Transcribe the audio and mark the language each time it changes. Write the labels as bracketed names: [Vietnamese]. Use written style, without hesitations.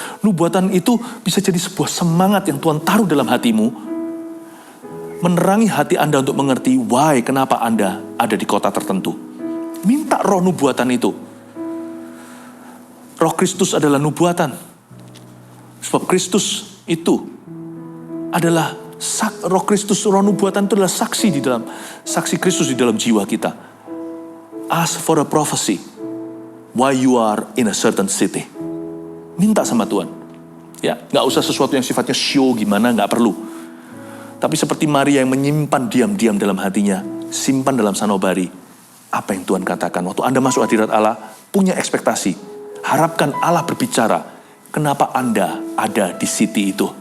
[Indonesian] Nubuatan itu bisa jadi sebuah semangat yang Tuhan taruh dalam hatimu, menerangi hati Anda untuk mengerti why, kenapa Anda ada di kota tertentu. Minta roh nubuatan itu. Roh Kristus adalah nubuatan. Sebab Kristus itu adalah roh Kristus, roh nubuatan itu adalah saksi Kristus di dalam jiwa kita. [English] Ask for a prophecy why you are in a certain city. [Indonesian] Minta sama Tuhan. Ya, nggak usah sesuatu yang sifatnya show gimana, nggak perlu. Tapi seperti Maria yang menyimpan diam-diam dalam hatinya, simpan dalam sanubari apa yang Tuhan katakan. Waktu Anda masuk hadirat Allah, punya ekspektasi. Harapkan Allah berbicara. Kenapa Anda ada di city itu?